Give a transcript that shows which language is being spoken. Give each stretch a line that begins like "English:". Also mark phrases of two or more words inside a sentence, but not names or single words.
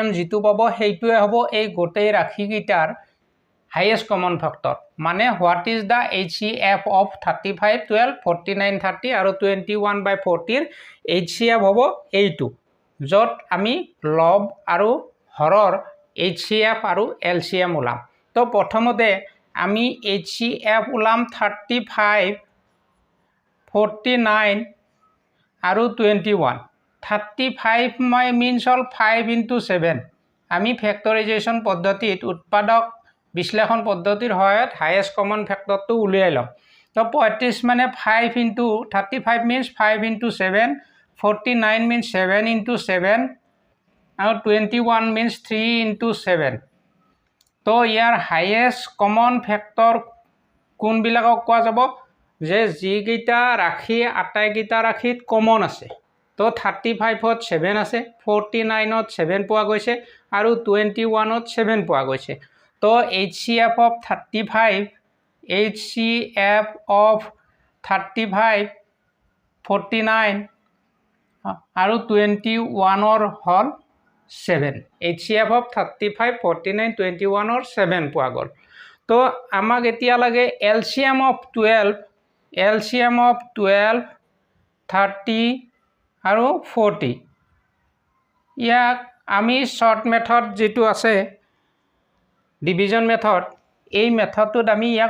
Assamese: যেটো পাব সেইটোৱে হ'ব এই গোটেই ৰাশিকেইটাৰ
English: highest common factor
Assamese: মানে
English: what is the HCF of 35 12 49 30
Assamese: আৰু 21/40 ৰ HCF হ'ব এইটো যত আমি লব আৰু হৰৰ HCF আৰু LCM ওলাম তো প্ৰথমতে আমি HCF ওলাম 35 49 আৰু 21
English: 35 means all 5 into 7
Assamese: আমি ফেক্টৰাইজেশ্যন পদ্ধতিত উৎপাদক বিশ্লেষণ পদ্ধতিৰ সহায়ত হাইয়েষ্ট কমন ফেক্টৰটো উলিয়াই লম তো 35 মানে
English: 5 into 35 means 5 into 7 49 means 7 into 7 আৰু 21 means 3 into 7
Assamese: তো ইয়াৰ
English: highest common factor
Assamese: কোনবিলাকক কোৱা যাব যে যিকেইটা ৰাশি আটাইকেইটা ৰাশিত কমন আছে তো 35ত 7 আছে 49ত 7 পোৱা গৈছে আৰু 21ত 7 পোৱা গৈছে তো
English: HCF of 35 HCF of 35 49
Assamese: আৰু 21ৰ হল 7
English: HCF of 35 49
Assamese: 21ৰ 7 পোৱা গ'ল তো আমাক এতিয়া লাগে
English: LCM of 12
Assamese: 30 আৰু 40 ইয়াক আমি
English: short method
Assamese: যেটো আছে
English: division method
Assamese: এই মেথডটোত আমি ইয়াক